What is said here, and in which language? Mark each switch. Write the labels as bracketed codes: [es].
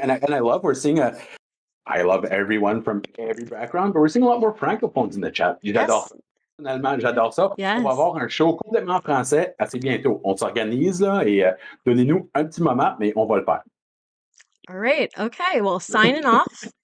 [en] And I love we're seeing I love everyone from every background, but we're seeing a lot more francophones in the chat. [fr] J'adore ça. Personnellement, j'adore ça. [en] Yes. [fr] On va avoir un show complètement français assez bientôt. On s'organise là et donnez-nous un petit moment, mais on va le faire. [en] All right. Okay. Well, signing off.